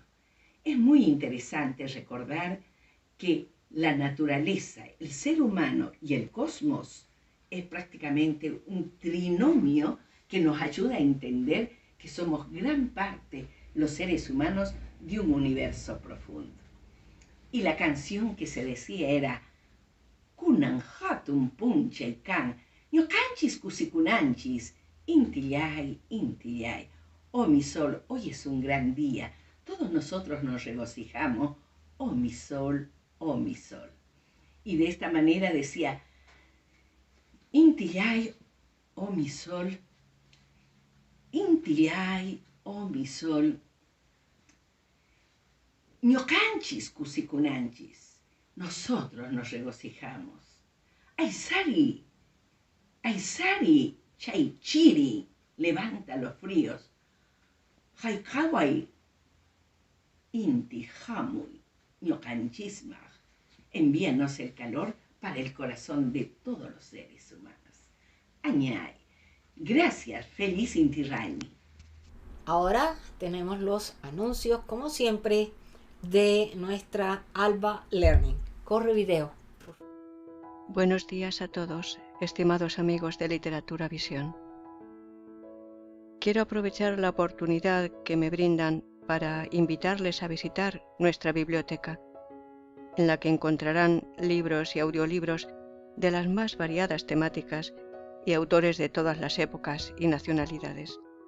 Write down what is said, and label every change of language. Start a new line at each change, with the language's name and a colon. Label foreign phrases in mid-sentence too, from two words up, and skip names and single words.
Spanish: Es muy interesante recordar que la naturaleza, el ser humano y el cosmos es prácticamente un trinomio que nos ayuda a entender que somos gran parte, los seres humanos, de un universo profundo. Y la canción que se decía era
Quechua: Kunan hatun punchaykan, ñocanchis kusikunanchis, intillay, intillay.
Spanish: Oh mi sol, hoy es un gran día, todos nosotros nos regocijamos, oh mi sol, oh mi sol. Y de esta manera decía, intillay, oh mi sol, intillay, oh mi sol,
Quechua: ñocanchis kusikunanchis,
Spanish: nosotros nos regocijamos.
Quechua: Aysari, Aysari, chaychiri,
Spanish: levanta los fríos.
Quechua: Haikawai, inti hamuy, ñocanchismaj,
Spanish: envíanos el calor para el corazón de todos los seres humanos. Añay, gracias, feliz Inti Raymi. Ahora tenemos los anuncios, como siempre, de nuestra Alba Learning. Corre video. Buenos días a todos, estimados amigos de Literatura Visión. Quiero aprovechar la oportunidad que me brindan para invitarles a visitar nuestra biblioteca, en la que encontrarán libros y audiolibros de las más variadas temáticas y autores de todas las épocas y nacionalidades.